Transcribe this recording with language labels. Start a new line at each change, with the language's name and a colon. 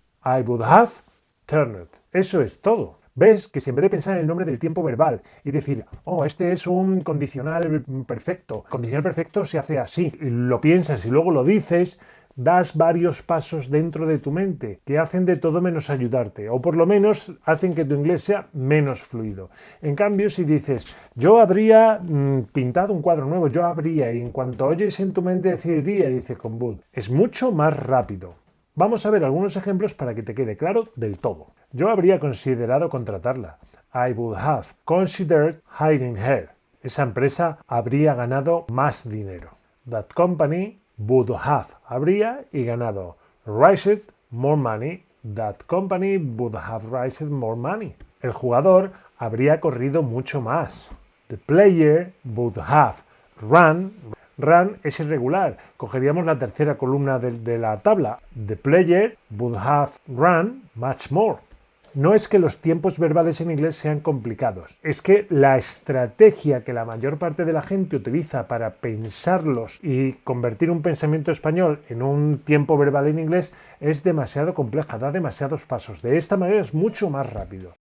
English: I would have turned.
Spanish: Eso es todo. Ves que si en vez de pensar en el nombre del tiempo verbal y decir, oh, este es un condicional perfecto, condicional perfecto se hace así, y lo piensas y luego lo dices, das varios pasos dentro de tu mente que hacen de todo menos ayudarte, o por lo menos hacen que tu inglés sea menos fluido. En cambio, si dices, yo habría pintado un cuadro nuevo, yo habría, y en cuanto oyes en tu mente decidiría, dice con would, es mucho más rápido. Vamos a ver algunos ejemplos para que te quede claro del todo. Yo habría considerado contratarla.
English: I would have considered hiring her.
Spanish: Esa empresa habría ganado más dinero.
English: That company would have,
Spanish: habría y ganado.
English: Raised more money. That company would have raised more money.
Spanish: El jugador habría corrido mucho más.
English: The player would have run. Run
Spanish: es irregular. Cogeríamos la tercera columna de la tabla.
English: The player would have run much more.
Spanish: No es que los tiempos verbales en inglés sean complicados, es que la estrategia que la mayor parte de la gente utiliza para pensarlos y convertir un pensamiento español en un tiempo verbal en inglés es demasiado compleja, da demasiados pasos. De esta manera es mucho más rápido.